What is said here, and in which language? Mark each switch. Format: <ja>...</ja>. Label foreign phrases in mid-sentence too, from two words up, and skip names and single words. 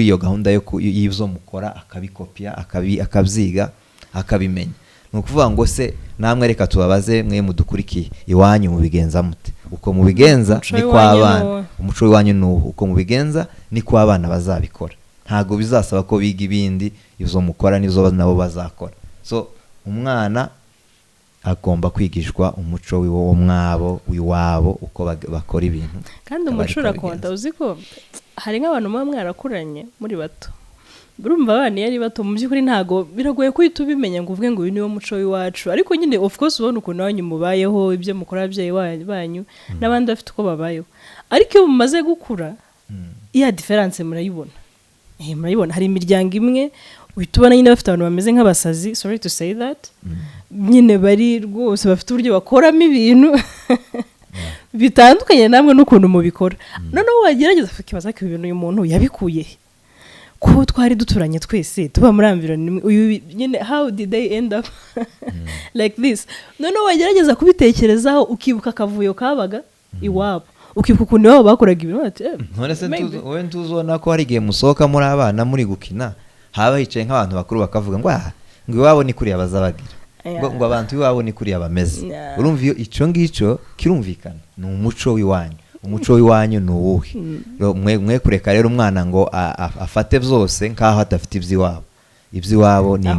<rw>iyo gahunda yo y'ivyo mukora akabikopia akabyiga akabimenya nukuvuga ngo se namwe reka tubabaze mwe mudukurikiye iwanyu mubigenza mute uko mubigenza ni kwa abana umuco w'iwanyu nuho uko mubigenza ni kwa abana bazabikora ntago bizasaba ko biga ibindi izo mukora nizo nabo bazakora so umwana agomba kwigishwa umuco w'iwabo uko bakora ibintu kandi umuco urakonda uziko hari nk'abantu mwarakuranye muri bato urumva abana yari bato mu by'ukuri ntago biragoye kuhita ubimenya ngo uvuge ngo uyu niwo muco w'iwacu ariko nyine</rw> <en>of course</en> <rw>ubona ukuntu wanyu mubayeho ibyo mukora ababyeyi banyu n'abandi bafite uko babayeho ariko iyo mumaze gukura iya difference murayibona murayibona hari imiryango imwe uhita ubona nyine bafite abantu bameze nk'abasazi</rw> <en>sorry to say that</en> <rw>nyine bari rwose bafite uburyo bakoramo ibintu bitandukanye namwe n'ukuntu mubikora noneho wagerageza ukibaza ko ibintu uyu muntu yabikuye ko twari duturanye twese tuba muri environment uyu nyine</rw> <en>how did they end up like this</en> <rw>noneho wagerageza kubitekerezaho ukibuka akavuyo kabaga iwabo ukibuka ukuntu iwabo bakoraga ibintu ati none se wowe ntuzona ko hari igihe musohoka muri abana muri gukina haba hicaye nk'abantu bakuru bakavuga ngo ngo iwabo ni kuriya bazabagira ngo abantu iwabo ni kuriya bameze urumva iyo icyo ngicyo kirumvikana ni umuco w'iwanyu umuco w'iwanyu ni uwuhe mwe kureka rero umwana ngo afate byose nk'aho adafite iby'iwabo ni ingenzi</rw>